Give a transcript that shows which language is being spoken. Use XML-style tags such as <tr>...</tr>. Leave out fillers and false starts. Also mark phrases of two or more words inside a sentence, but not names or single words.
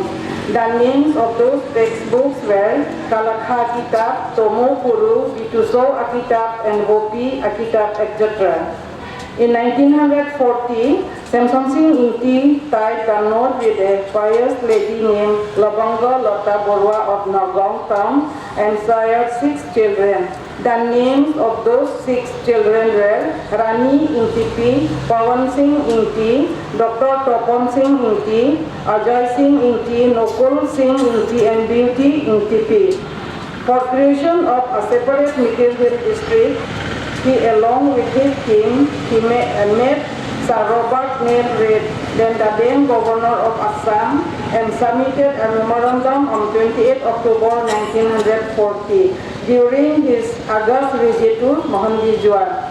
<en>The names of those textbooks were Kalakha Kitab, Tomo Puru, Bituso Akitab, and Gopi Akitab, etc. In 1940, Semson Engti tied the knot with a pious lady named Labanga Lata Borwa of Nagaon town and sired 6 children. The names of those 6 children were Rani Engti, Pawan Singh Engti, Dr. Topon Singh Engti, Ajay Singh Engti, Nokul Singh Engti, and Beauty Engti. For creation of a separate Mikil Hill district, he along with his team, he met Sir Robert Neil Reid, then the then governor of Assam, and submitted a memorandum on 28 October 1940 during his August visit to Mohenjo-daro.</en>